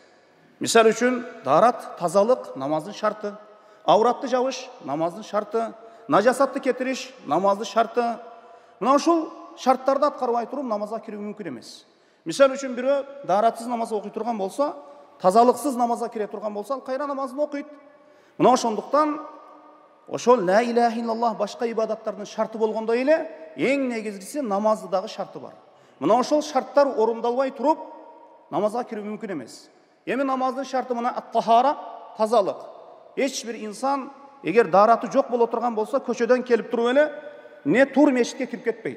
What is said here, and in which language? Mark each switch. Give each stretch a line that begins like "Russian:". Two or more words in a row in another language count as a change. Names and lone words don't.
Kyrgyz: Мисалы үчүн, дарат, тазалык намаздын шарты, авратты жабыш намаздын шарты, нажасатты кетириш намаздын шарты. Мына ушул шарттарды аткарбай туруп намазга кирүү мүмкүн эмес. Мисалы үчүн бирөө даратсыз намаз окуй турган болсо, тазалыксыз намазга кире турган болсо, ал кайра намазын окуйт. Мына ошондуктан ошол
Arabic: لا إله إلا الله
Kyrgyz: башка ибадаттардын шарты болгондой эле, эң негизгиси намазды дагы шарты бар. Мына ошол шарттар орундалбай туруп, намазга кирүү мүмкүн эмес. Эми намаздын шарты мына ат-тахара, тазалык. Эч бир инсан эгер дараты жок боло турган болсо, көчөдөн келип туруп эле не тур мешитке кирип кетпейт.